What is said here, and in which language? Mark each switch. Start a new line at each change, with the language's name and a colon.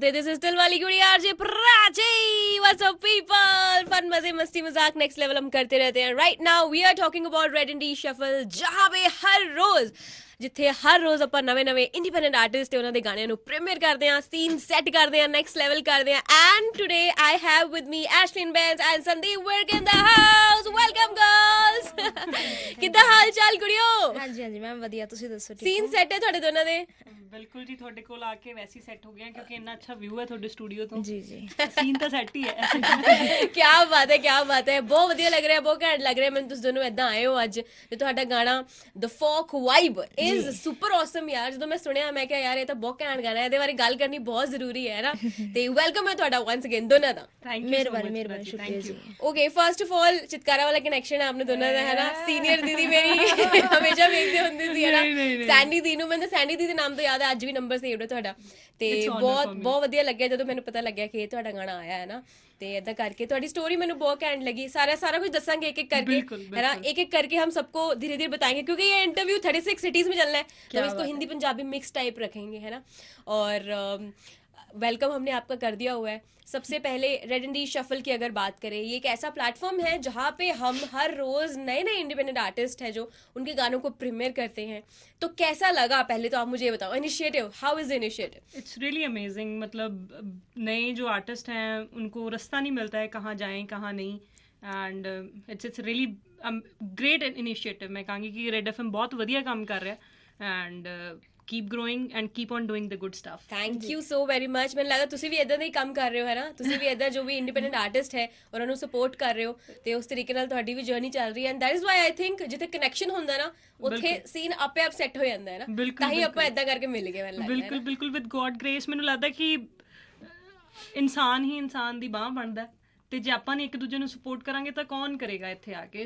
English: This is Dilwali Guri RJ Prachi. What's up, people?
Hindi: Fun, मजे मस्ती मजाक next level हम करते रहते हैं.
English: Right now we are talking about Red and D Shuffle,
Hindi: जहाँ पे हर रोज
Punjabi: ਜਿੱਥੇ ਹਰ ਰੋਜ਼ ਆਪਾਂ ਨਵੇਂ ਇੰਡੀਪੈਂਡੈਂਟ ਆਰਟਿਸਟ ਤੇ ਉਹਨਾਂ ਦੇ ਗਾਣਿਆਂ ਨੂੰ ਪ੍ਰੀਮੀਅਰ ਕਰਦੇ ਹਾਂ, ਸੀਨ ਸੈੱਟ ਕਰਦੇ ਹਾਂ, ਨੈਕਸਟ ਲੈਵਲ ਕਰਦੇ ਹਾਂ.
English: And today I have with me Ashlin Bains and Sandeep Virk in the house. Welcome girls.
Punjabi: ਕਿੱਦਾਂ ਹਾਲ ਚਾਲ ਕੁੜੀਓ? ਹਾਂਜੀ ਹਾਂਜੀ ਮੈਮ ਵਧੀਆ, ਤੁਸੀਂ ਦੱਸੋ? ਸੀਨ ਸੈੱਟ ਹੈ ਤੁਹਾਡੇ ਦੋਨਾਂ ਦੇ? ਬਿਲਕੁਲ ਜੀ, ਤੁਹਾਡੇ ਕੋਲ ਆ ਕੇ ਵੈਸੇ ਹੀ ਸੈੱਟ ਹੋ ਗਿਆ ਕਿਉਂਕਿ ਇੰਨਾ ਅੱਛਾ ਵਿਊ ਹੈ ਤੁਹਾਡੇ ਸਟੂਡੀਓ ਤੋਂ. ਜੀ ਜੀ ਸੀਨ ਤਾਂ ਸੈੱਟ ਹੀ ਹੈ. ਕੀ ਬਾਤ ਹੈ, ਕੀ ਬਾਤ ਹੈ. ਬਹੁਤ ਵਧੀਆ ਲੱਗ ਰਿਹਾ, ਬਹੁਤ ਘੈਂਟ ਲੱਗ ਰਿਹਾ ਮੈਨੂੰ. ਤੁਸੀਂ ਦੋਨੋਂ ਏਦਾਂ ਆਏ ਹੋ ਅੱਜ ਤੇ ਤੁਹਾਡਾ ਗਾਣਾ
English: the folk vibe is super awesome
Punjabi: ਯਾਰ. ਜਦੋਂ ਮੈਂ ਸੁਣਿਆ ਮੈਂ ਕਿਹਾ ਯਾਰ ਇਹ ਤਾਂ ਬਹੁਤ ਘੈਂਟ ਗਾਣਾ ਹੈ, ਇਹਦੇ ਬਾਰੇ ਗੱਲ ਕਰਨੀ ਬਹੁਤ ਜ਼ਰੂਰੀ ਹੈ ਨਾ. ਤੇ ਵੈਲਕਮ ਹੈ ਤੁਹਾਡਾ
English: once again
Punjabi: ਦੋਨਾਂ ਦਾ.
English: thank you,
Punjabi: ਮਿਹਰਬਾਨੀ ਸ਼ੁਕਰੀਆ ਜੀ.
Hindi: Okay,
English: first of all
Hindi: Chitkara वाला कनेक्शन है आपने दोनों का, है ना. सीनियर दीदी मेरी हमेशा
Punjabi: ਵੇਖਦੇ ਹੁੰਦੀ ਸੀ,
Hindi: है ना.
Punjabi: ਸੈਂਡੀ ਦੀ ਨੂੰ ਮੈਨੂੰ ਸੈਂਡੀ ਦੀ ਦੇ ਨਾਮ ਤੋਂ ਯਾਦ ਹੈ, ਅੱਜ ਵੀ ਨੰਬਰ ਸੇਵਡ ਹੈ ਤੁਹਾਡਾ. ਤੇ ਬਹੁਤ ਵਧੀਆ ਲੱਗਿਆ ਜਦੋਂ ਮੈਨੂੰ ਪਤਾ ਲੱਗਿਆ ਕਿ ਇਹ ਤੁਹਾਡਾ ਗਾਣਾ ਆਇਆ ਹੈ ਨਾ. ਤੇ ਏਦਾਂ ਕਰਕੇ ਤੁਹਾਡੀ ਸਟੋਰੀ ਮੈਨੂੰ ਬਹੁਤ ਘੈਂਟ
Hindi: लगी. सारा कुछ दसांगे एक एक करके, है ना. एक एक करके हम सबको धीरे धीरे बताएंगे क्योंकि ये इंटरव्यू 36 सिटीज में चलना है. हम इसको हिंदी पंजाबी मिक्स टाइप रखेंगे, है ना. और वेलकम हमने आपका कर दिया हुआ है. सबसे पहले रेड एंड डी शफल की अगर बात करें, ये एक ऐसा प्लेटफॉर्म है जहाँ पे हम हर रोज नए इंडिपेंडेंट आर्टिस्ट है जो उनके गानों को प्रीमियर करते हैं. तो कैसा लगा, पहले तो आप मुझे ये बताओ. Initiative,
English: How is the initiative? It's really amazing.
Hindi: मतलब नए जो आर्टिस्ट हैं उनको रास्ता नहीं मिलता है कहाँ जाएं कहाँ नहीं.
English: And it's really great initiative.
Hindi: मैं कहूँगी कि रेड एफएम बहुत
Punjabi: ਵਧੀਆ ਕੰਮ ਕਰ ਰਿਹਾ
English: And keep growing and keep on doing the good stuff. Thank you so very much.
Punjabi: ਮੈਨੂੰ ਲੱਗਦਾ ਤੁਸੀਂ ਵੀ ਇਦਾਂ ਦਾ ਹੀ ਕੰਮ ਕਰ ਰਹੇ ਹੋ, ਹੈ ਨਾ. ਤੁਸੀਂ ਵੀ ਇਦਾਂ ਜੋ ਵੀ ਇੰਡੀਪੈਂਡੈਂਟ ਆਰਟਿਸਟ ਹੈ ਉਹਨਾਂ ਨੂੰ ਸਪੋਰਟ ਕਰ ਰਹੇ ਹੋ ਤੇ ਉਸ ਤਰੀਕੇ ਨਾਲ ਤੁਹਾਡੀ ਵੀ ਜਰਨੀ ਚੱਲ ਰਹੀ ਹੈ.
English: and that is why I think
Punjabi: ਜਿੱਥੇ ਕਨੈਕਸ਼ਨ ਹੁੰਦਾ ਨਾ ਉੱਥੇ ਸੀਨ ਆਪੇ ਆਪ ਸੈੱਟ ਹੋ ਜਾਂਦਾ ਹੈ ਨਾ. ਤਾਂ ਹੀ ਆਪਾਂ ਇਦਾਂ ਕਰਕੇ ਮਿਲ ਗਏ. ਮੈਨੂੰ ਲੱਗਦਾ ਬਿਲਕੁਲ
English: With god grace.
Punjabi: ਮੈਨੂੰ ਲੱਗਦਾ ਕਿ ਇਨਸਾਨ ਹੀ ਇਨਸਾਨ ਦੀ ਬਾਂਹ ਬਣਦਾ ਤੇ ਜੇ ਆਪਾਂ ਨੇ ਇੱਕ ਦੂਜੇ ਨੂੰ ਸਪੋਰਟ ਕਰਾਂਗੇ ਤਾਂ ਕੌਣ ਕਰੇਗਾ ਇੱਥੇ ਆ ਕੇ.